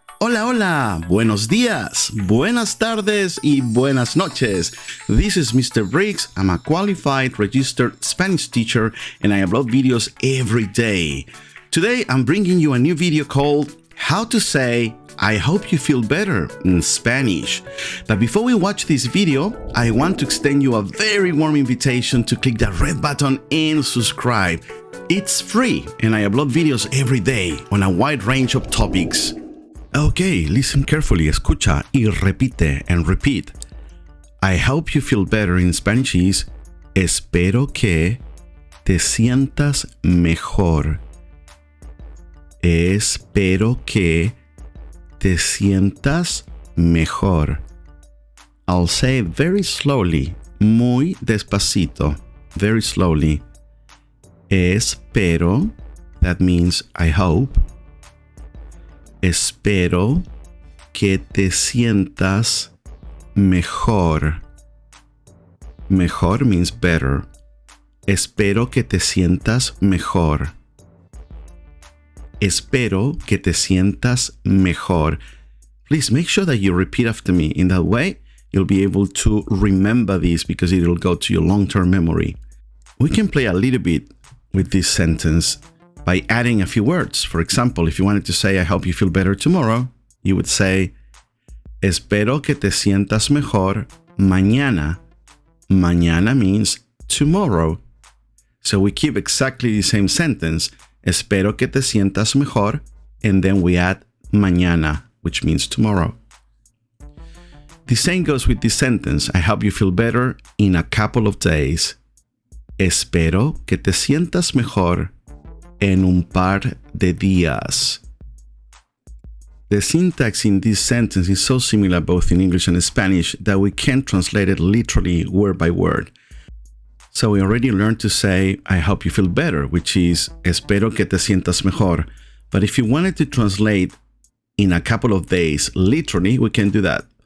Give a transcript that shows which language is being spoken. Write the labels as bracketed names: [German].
[Spanish] Hola, hola, buenos días, buenas tardes y buenas noches. [English] This is Mr. Briggs. I'm a qualified registered Spanish teacher and I upload videos every day. Today I'm bringing you a new video called How to Say I Hope You Feel Better in Spanish. But before we watch this video, I want to extend you a very warm invitation to click that red button and subscribe. It's free and I upload videos every day on a wide range of topics. Okay, listen carefully, [Spanish] escucha y repite [English] and repeat. I hope you feel better in Spanish is [Spanish] espero que te sientas mejor. Espero que te sientas mejor. [English] I'll say it very slowly, [Spanish] muy despacito, [English] very slowly. Espero, that means I hope. [Spanish] Espero que te sientas mejor. [English] Mejor means better. [Spanish] Espero que te sientas mejor. Espero que te sientas mejor. [English] Please make sure that you repeat after me. In that way, you'll be able to remember this because it'll go to your long-term memory. We can play a little bit with this sentence by adding a few words. For example, if you wanted to say, I hope you feel better tomorrow, you would say, [Spanish] espero que te sientas mejor mañana. [English] Mañana means tomorrow. So we keep exactly the same sentence, [Spanish] espero que te sientas mejor, [English] and then we add mañana, which means tomorrow. The same goes with this sentence, I hope you feel better in a couple of days. [Spanish] Espero que te sientas mejor en un par de días. [English] The syntax in this sentence is so similar both in English and Spanish that we can't translate it literally word by word. So we already learned to say, I hope you feel better, which is, [Spanish] espero que te sientas mejor. [English] But if you wanted to translate in a couple of days, literally, we can do that.